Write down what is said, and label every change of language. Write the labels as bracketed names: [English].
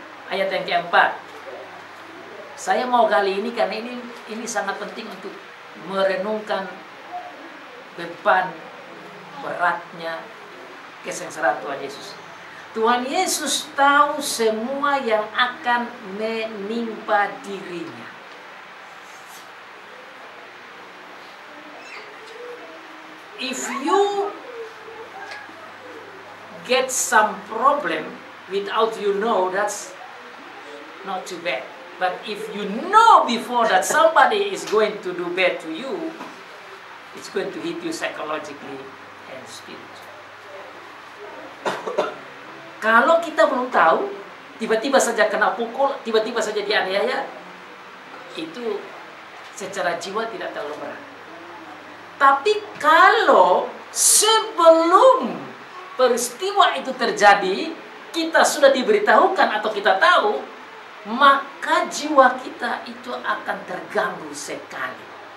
[Indonesian] Ayat yang keempat. Saya mau kali ini karena ini sangat penting untuk merenungkan beban beratnya kesengsaraan Tuhan Yesus. Tuhan Yesus tahu semua yang akan menimpa dirinya. [English] If you get some problem without you know, that's not too bad. But if you know before that somebody is going to do bad to you, it's going to hit you psychologically and spiritually. [Indonesian] Kalau kita belum tahu, tiba-tiba saja kena pukul, tiba-tiba saja dianiaya, itu secara jiwa tidak terlalu berat. Tapi kalau sebelum peristiwa itu terjadi, kita sudah diberitahukan atau kita tahu, maka jiwa kita itu akan terganggu sekali.